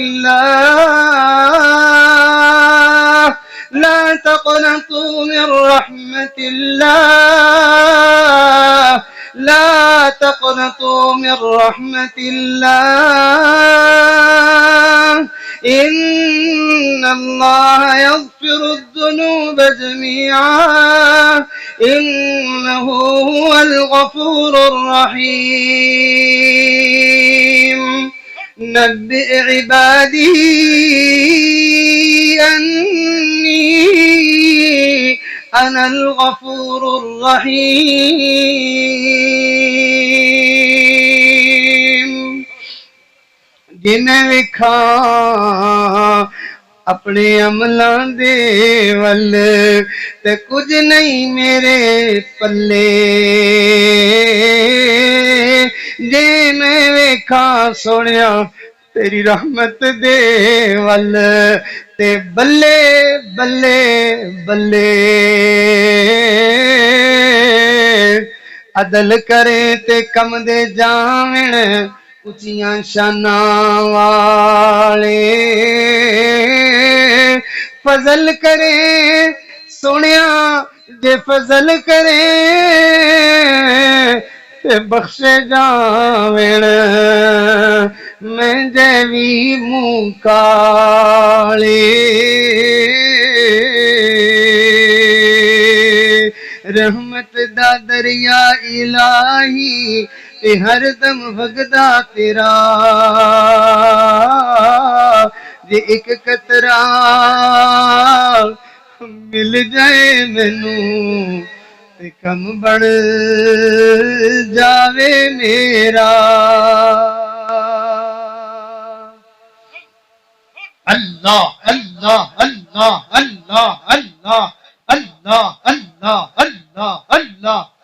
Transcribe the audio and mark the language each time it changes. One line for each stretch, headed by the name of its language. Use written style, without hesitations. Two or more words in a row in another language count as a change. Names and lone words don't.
Arabic: الله، لا تقنطوا من رحمة الله، لا تقنطوا من رحمة الله، إن الله يغفر الذنوب جميعا إنه هو الغفور الرحيم. نبئ عبادي أني أنا الغفور الرحيم.
Punjabi: جنہیں وکھا اپنے عملاں دے ول تے کچھ نہیں میرے پلے، جے میں ویکھا سونیا تیری رحمت دے ول تے بلے بلے بلے. عدل کرے تے کم دے جاویں اچیاں شاناں والے، فضل کرے سونیا جے فضل کرے تے بخشے جاویں میں جے وی منہ کالے. رحمت دا دریا الہی تے ہر دم وگدا تیرا، جے ایک قطرہ مل جائے مینوں تے کم بن جاوے میرا.
Arabic: اللہ اللہ اللہ اللہ اللہ اللہ اللہ اللہ اللہ.